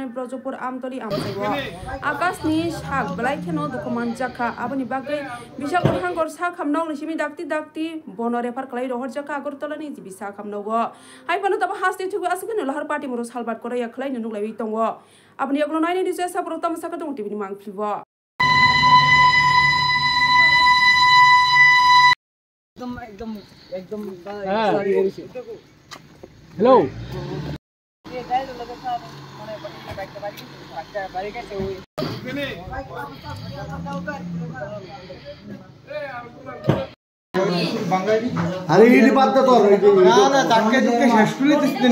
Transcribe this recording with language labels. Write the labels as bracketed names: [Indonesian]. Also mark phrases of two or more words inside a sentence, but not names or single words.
[Kok Borok] ब्रजपुर आमतली आमसाइगो आकाशनि साग बेलाइखेनो दुखुमान जका आबनि बागै बिशालगढ़ हांगर सा खामनाव निसिमी दाक्ति बनो रेफार कलाई रहर जका आगरतलानि जिबि सा खामनाव हाइफानो तब हास्ति थुगु आसगनो लाहार पार्टी मरो सालबात करे खलाई नुनुलाइ दङ आबनि अग्लो नायनि दिसे साबरो तमसाका दङ टिभिनि मांफ्लिबो एकदम हेलो [Bangla] আরে এই বাদ দাও তোর না না ধাক্কা ধুকে শেষ করে দিচ্ছেন